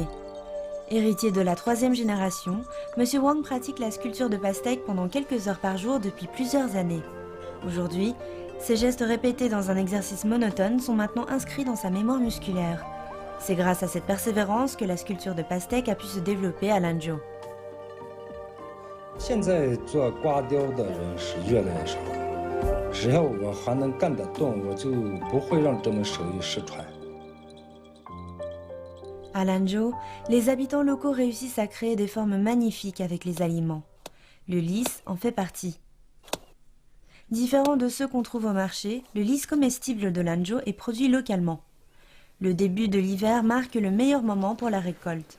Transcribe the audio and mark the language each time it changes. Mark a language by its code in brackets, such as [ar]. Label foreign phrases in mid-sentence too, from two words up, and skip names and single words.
[fr] Héritier de la 3e génération, M. Wang pratique la sculpture de pastèque pendant quelques heures par jour depuis plusieurs années. Aujourd'hui, ces gestes répétés dans un exercice monotone sont maintenant inscrits dans sa mémoire musculaire. C'est grâce à cette persévérance que la sculpture de pastèque a pu se développer à Lanzhou. [zh] 现在做瓜雕的人是越来越少，只要我还能干得动，我就不会让这门手艺失传。 [fr] À Lanzhou, les habitants locaux réussissent à créer des formes magnifiques avec les aliments. Le lys en fait partie. Différent de ceux qu'on trouve au marché, le lys comestible de Lanzhou est produit localement. Le début de l'hiver marque le meilleur moment pour la récolte.